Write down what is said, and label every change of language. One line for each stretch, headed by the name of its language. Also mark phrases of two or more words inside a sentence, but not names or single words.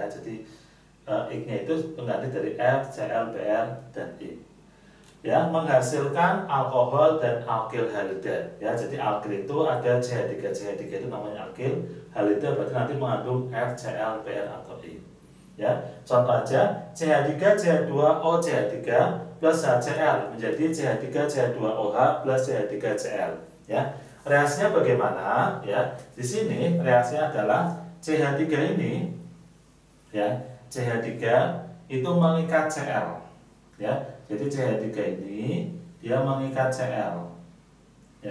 Indonesian: Jadi X-nya itu pengganti dari F, Cl, Br dan I. Ya, menghasilkan alkohol dan alkil halida ya. Jadi alkil itu ada CH3, CH3 itu namanya alkil, halida berarti nanti mengandung F, Cl, Br atau I ya. Contoh aja, CH3 CH2O CH3 plus HCl menjadi CH3 CH2OH plus CH3Cl ya. Reaksinya bagaimana ya? Di sini reaksinya adalah CH3 ini ya, CH3 itu mengikat Cl ya. Jadi CH3 ini dia mengikat Cl ya.